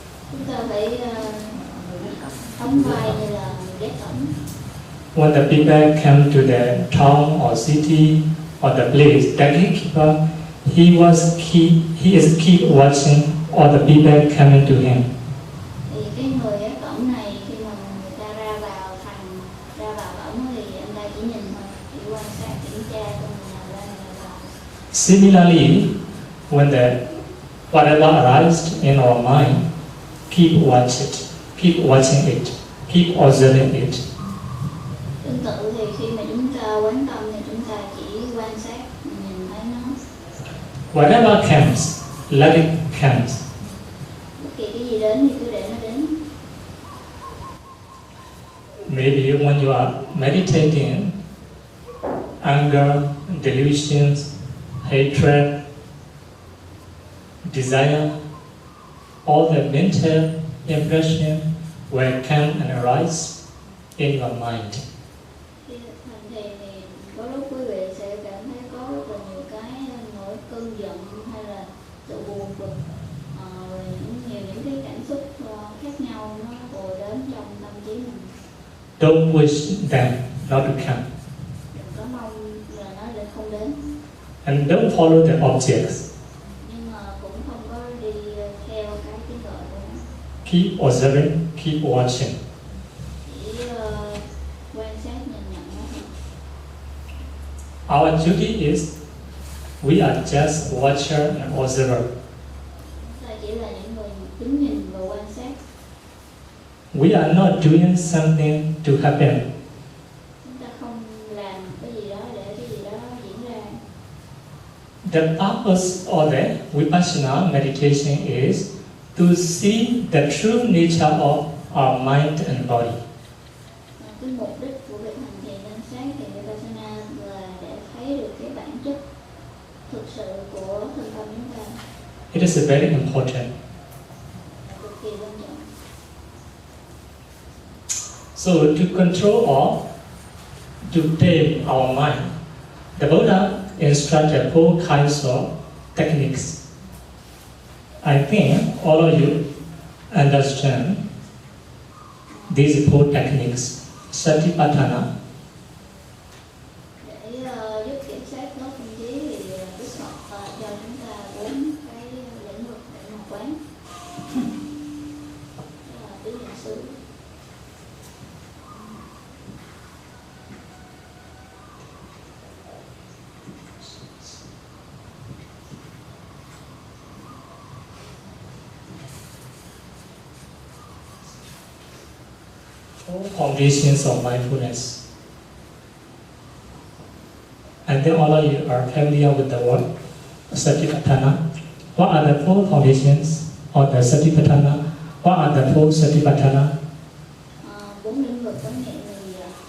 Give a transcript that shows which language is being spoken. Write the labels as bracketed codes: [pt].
[vi] Chúng ta phải đóng vai như là gác cổng. [en] When the people come to the town or city or the place, the gatekeeper, he is keep watching all the people coming to him. [vi] Thì cái người ở cổng này khi mà người ta ra vào cổng thì anh ta chỉ nhìn thôi, chỉ quan sát kiểm tra coi người nào ra người nào vào. [en] Similarly, when whatever arises in our mind, keep watching it, keep observing it. [vi] Tương tự thì khi mà chúng ta quán tâm thì chúng ta chỉ quan sát, nhìn thấy nó. [en] Whatever comes, let it come. [vi] Bất kỳ cái gì đến thì cứ để nó đến. [en] Maybe when you are meditating, anger, delusions, hatred, desire, all the mental impression will come and arise in your mind. [vi] Khi hành thiền thì có lúc quý vị sẽ cảm thấy có rất là nhiều cái nỗi cơn giận hay là sự buồn bực, rồi những cái cảm xúc khác nhau nó ùa đến trong tâm trí mình. [en] Don't wish them not to come. [vi] Đừng có mong là nó sẽ không đến. [en] And don't follow the objects. [vi] Nhưng mà cũng không có đi theo cái tiếng gọi của nó. [en] Keep observing, keep watching. [vi] Chỉ quan sát nhìn nhận nó thôi. [en] Our duty is we are just watcher and observer. [vi] Chúng ta chỉ là những người đứng nhìn và quan sát. [en] We are not doing something to happen. [vi] Chúng ta không làm cái gì đó để cái gì đó diễn ra. [en] The purpose of the Vipassana meditation is to see the true nature of our mind and body. [vi] Cái mục đích của việc hành thiền quan sát thì Vipassana là để thấy được cái bản chất thực sự của thân tâm chúng ta. [en] It is very important. [vi] Cực kỳ quan trọng. [en] So to control or to tame our mind, the Buddha instructed 4 kinds of techniques. I think all of you understand these 4 techniques. Satipatthana, [vi] Để giúp kiểm soát tốt tâm trí thì Đức Phật cho chúng ta 4 cái lĩnh vực để mà quán. Đó là tứ niệm xứ. [en] Foundations of mindfulness. And then all of you are familiar with the word Satipatthana. What are the 4 foundations of the Satipatthana? What are the 4 Satipatthana? [vi] 4 lĩnh vực quán niệm là gì ạ?